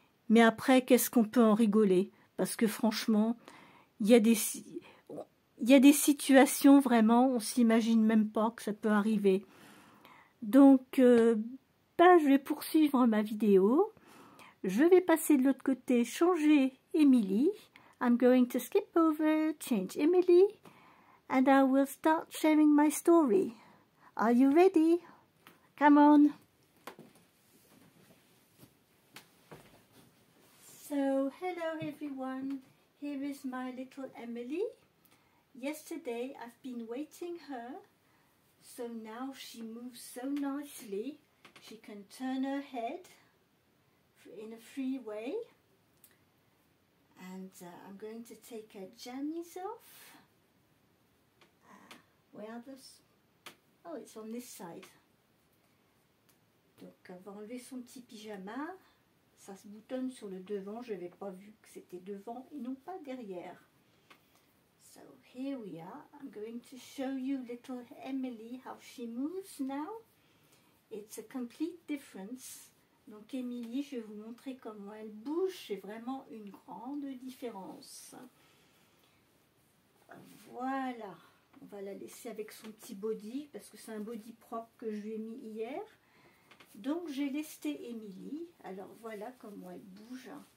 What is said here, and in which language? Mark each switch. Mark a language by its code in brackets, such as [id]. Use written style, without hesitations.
[fr] Mais après, qu'est-ce qu'on peut en rigoler? Parce que franchement, il y a des situations vraiment, on s'imagine même pas que ça peut arriver. Donc, je vais poursuivre ma vidéo. Je vais passer de l'autre côté, changer Emily. [en] I'm going to skip over, change Emily, and I will start sharing my story. Are you ready? Come on. So, hello everyone. Here is my little Emily. Yesterday I've been weighting her, so now she moves so nicely. She can turn her head in a free way. And I'm going to take her jammies off. Where are those? Oh, it's on this side. [fr] Donc elle va enlever son petit pyjama. Ça se boutonne sur le devant. Je n'avais pas vu que c'était devant et non pas derrière. [en] So here we are. I'm going to show you little Emily, how she moves now. It's a complete difference. [fr] Donc Emily, je vais vous montrer comment elle bouge. C'est vraiment une grande différence. Voilà. On va la laisser avec son petit body, parce que c'est un body propre que je lui ai mis hier. Donc j'ai lesté Emily. Alors voilà comment elle bouge.